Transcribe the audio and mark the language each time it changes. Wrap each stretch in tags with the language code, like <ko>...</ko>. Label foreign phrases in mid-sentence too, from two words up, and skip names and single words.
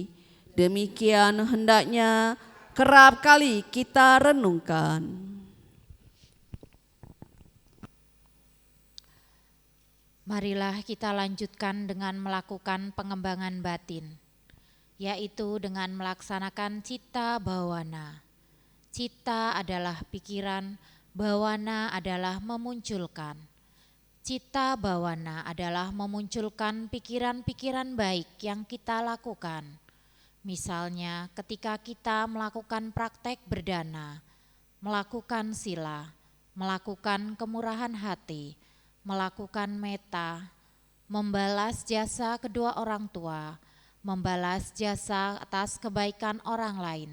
<id>Demikian hendaknya kerap kali kita renungkan. Marilah kita lanjutkan dengan melakukan pengembangan batin, yaitu dengan melaksanakan</id> <pi>citta bawana.</pi> <id>Citta adalah pikiran, bawana adalah memunculkan.</id> <pi>Citta bawana</pi> <id>adalah memunculkan pikiran-pikiran baik yang kita lakukan. Misalnya ketika kita melakukan praktek berdana, melakukan sila, melakukan kemurahan hati, melakukan metta, membalas jasa kedua orang tua, membalas jasa atas kebaikan orang lain.</id>